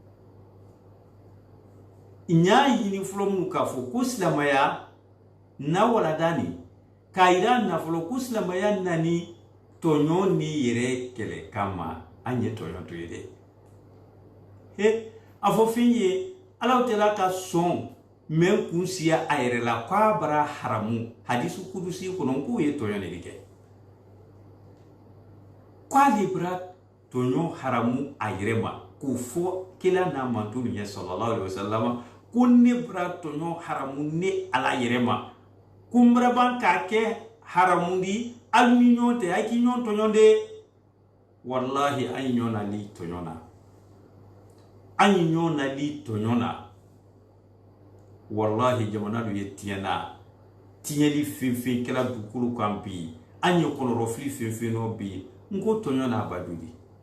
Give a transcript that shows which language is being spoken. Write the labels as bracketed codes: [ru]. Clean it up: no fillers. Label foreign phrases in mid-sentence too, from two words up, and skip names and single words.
[bm] n y'a ɲini fɔlɔ mun k'a fɔ ko silamaya na walada ni k'a yira nafolo ko silamaya nani tɔɲɔ ni yɛrɛ kɛlɛ kama an ye tɔɲɔ to ye dɛ a fɔ fɛn ye ala tɛla ka sɔn mɛ kun siya a yɛrɛ la k'a bara haramu hadisu kudusi kɔnɔ k'o ye tɔɲɔ de kɛ k'ale bara tɔɲɔ haramu a yɛrɛ ma k'o fɔ kila n'a manto ɲɛ [ar] صلى الله عليه وسلم [bm] ko ne bara tɔɲɔ haramu ne ala yɛrɛ ma ko n bara ban k'a kɛ haramu di hali ni ɲɔgɔn tɛ a k'i ɲɔgɔn tɔɲɔ de wallahi an ye ɲɔgɔn nali tɔɲɔ na an ye ɲɔgɔn nali tɔɲɔ na wallahi jamana dɔ ye tiɲɛna tiɲɛli fɛn fɛn kɛra dugukolo kan bi an ye kɔlɔlɔfili fɛn fɛn nɔ bi n ko tɔɲɔ n'a bajudi